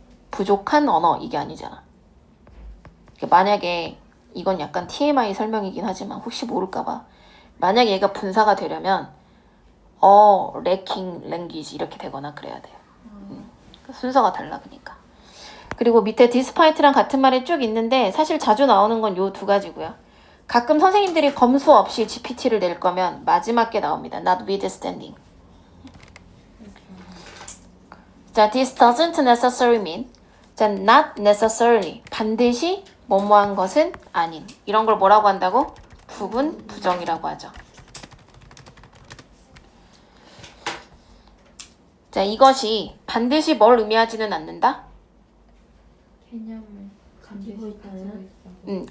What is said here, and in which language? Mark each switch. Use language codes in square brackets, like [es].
[ko] 부족한 언어 이게 아니잖아. 만약에 이건 약간 TMI 설명이긴 하지만 혹시 모를까봐 만약에 얘가 분사가 되려면 [en] lacking language [ko] 이렇게 되거나 그래야 돼요. 순서가 달라 그러니까. 그리고 밑에 despite랑 같은 말이 쭉 있는데 사실 자주 나오는 건 요 두 가지고요. 가끔 선생님들이 검수 없이 GPT를 낼 거면 마지막 게 나옵니다. [en] Not withstanding. 자, this doesn't necessarily mean. 자, not necessarily. [ko] 반드시 뭐뭐한 것은 아닌. 이런 걸 뭐라고 한다고? 부분 부정이라고 하죠. 자, 이것이 반드시 뭘 의미하지는 않는다? 개념을 가지고 있다는